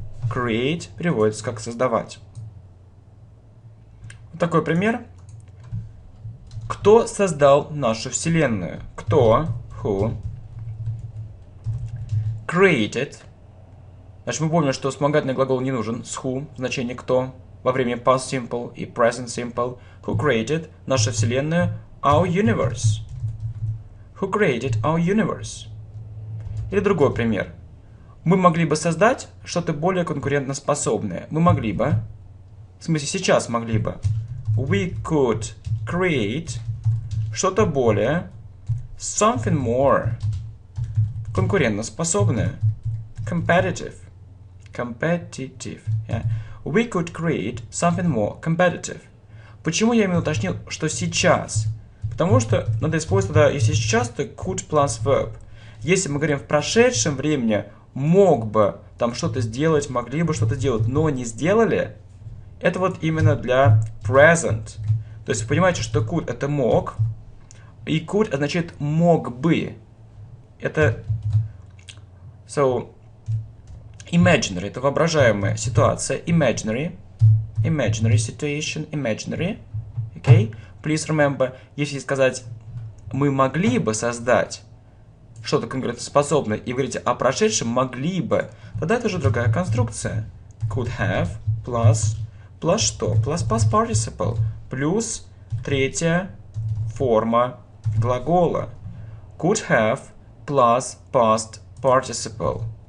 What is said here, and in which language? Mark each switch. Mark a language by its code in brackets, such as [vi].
[ru] Create переводится как создавать. Вот такой пример. Кто создал нашу Вселенную? Кто? Who? [en] Created. [ru] Значит, мы помним, что вспомогательный глагол не нужен. С who, значение кто. Во время past simple и present simple. [en] Who created [ru] нашу Вселенную? [en] Our universe. Who created our universe? [ru] Или другой пример. Мы могли бы создать что-то более конкурентоспособное. Мы могли бы. В смысле, сейчас могли бы. [en] We could create [ru] что-то более. [en] Something more. Конкурентоспособное. Competitive. Competitive. Yeah. We could create something more competitive. [ru] Почему я именно уточнил, что сейчас? Потому что надо использовать тогда, если сейчас, то [en] could plus verb. [ru] Если мы говорим в прошедшем времени, мог бы там что-то сделать, могли бы что-то сделать, но не сделали, это вот именно для present. То есть вы понимаете, что could это мог, и could означает мог бы. [en] Это so imaginary, это [ru] воображаемая ситуация, [en] imaginary situation, imaginary, okay? Please remember, [ru] если сказать мы могли бы создать что-то конкурентоспособное и говорите о прошедшем могли бы, тогда это уже другая конструкция. [en] Could have plus что? Plus past participle [ru] плюс третья форма глагола. [en] Could have plus past participle.